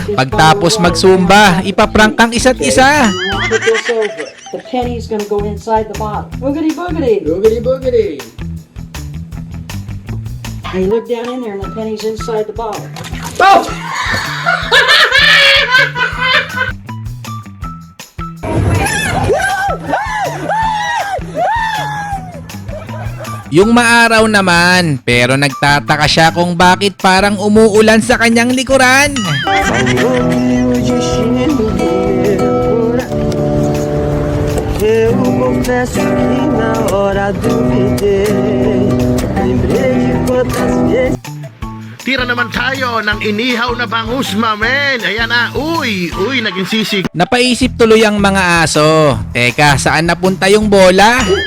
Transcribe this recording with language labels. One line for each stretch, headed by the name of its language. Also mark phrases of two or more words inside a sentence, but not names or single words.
Filipino: Pagtapos magsumba, ipaprank ang isa't isa.
English: Put this over it. The penny's gonna go inside the bottle. Boogity boogity. Boogity boogity! I look down in there and the penny's inside the bottle. Oh!
Filipino: Yung maaraw naman, pero nagtataka siya kung bakit parang umuulan sa kanyang likuran.
Portuguese: Eu confesso que na hora duvidei. Lembrei de quantas vezes.
Filipino: Tira naman tayo ng inihaw na bangus, mamen. Ayan na, uy, naging sisig. Napaisip tuloy ang mga aso. Teka, saan napunta yung bola?